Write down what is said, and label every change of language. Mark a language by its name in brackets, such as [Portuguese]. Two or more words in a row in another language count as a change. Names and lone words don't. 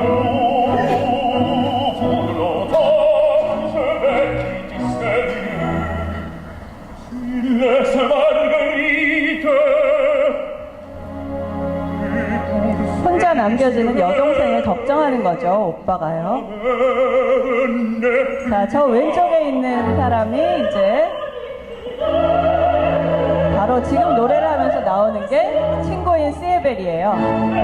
[French] vous longtemps je vais quitter ce lieu il laisse Marguerite [Korean] 혼자 남겨지는 여동생을 걱정하는 거죠, 오빠가요. 자, 저 왼쪽에 있는 사람이 이제 바로 지금 노래를 하면서 나오는 게 친구인 시에벨이에요.